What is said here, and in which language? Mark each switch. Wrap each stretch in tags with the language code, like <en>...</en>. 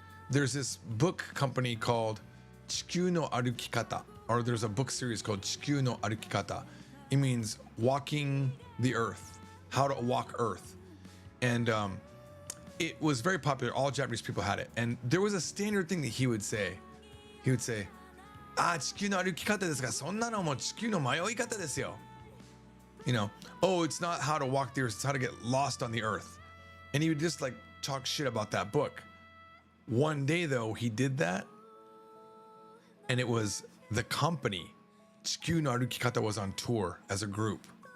<en>There's this book company called 地球の歩き方, or there's a book series called 地球の歩き方. It means walking the earth, how to walk earth. And it was very popular. All Japanese people had it. And there was a standard thing that he would say. He would say,</en> <ja>地球の歩き方ですが、そんなのも地球の迷い方ですよ.</ja> <en>You know, oh, it's not how to walk the earth, it's how to get lost on the earth. And he would just like talk shit about that book. One day though, he did that, and it was the company, 地球の歩き方 was on tour as a group.</en>